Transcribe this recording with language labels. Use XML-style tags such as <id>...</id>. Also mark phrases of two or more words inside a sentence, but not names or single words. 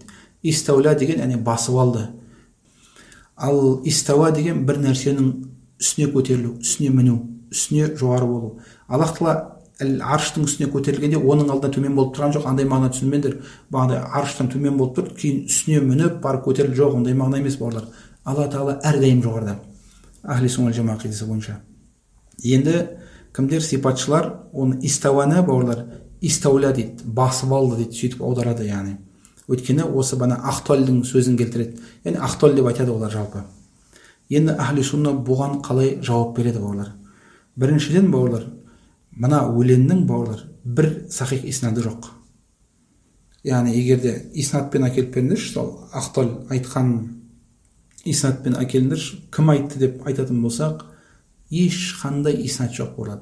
<kk>Истауля деген яғни басып алды. Ал истауа деген бір нәрсенің үстіне көтерілу, үстіне міну, үстіне жоғары болу. Аллах Тағала арштың үстіне көтерілгенде оның алдында төмен болып тұрған жоқ, андай мағына түсінбеңдер. Бағана арштан төмен болып тұр, кейін үстіне мініп барып көтерілу жоқ, ондай мағына емес бауырлар. Алла Тағала әрдайым жоғарыда.</kk> <ar>أهل السنة جماعة</ar> <kk>ақидасы бойынша. Енді кімдер сипатшылар оны истауаны бауырлар истауля дейді, басып алды дейді, сөйтіп аударады, яғни. Өйткені осы бана Ахталдың сөзін келтіреді. Яғни Ахтал деп айтады олар жалпы. Енді</kk> <ar>أهل السنة</ar> <kk>бұған қалай жауап береді бауырлар? Біріншіден бауырлар, мына өлеңнің бауырлар бір сахих иснады жоқ. Яғни егерде иснадпен әкеліп беріңдерші, сол Ахтал айтқан иснадпен әкеліңдерші, кім айтты деп айтатын болсақ, ешқандай иснат жоқ бауырлар.</kk>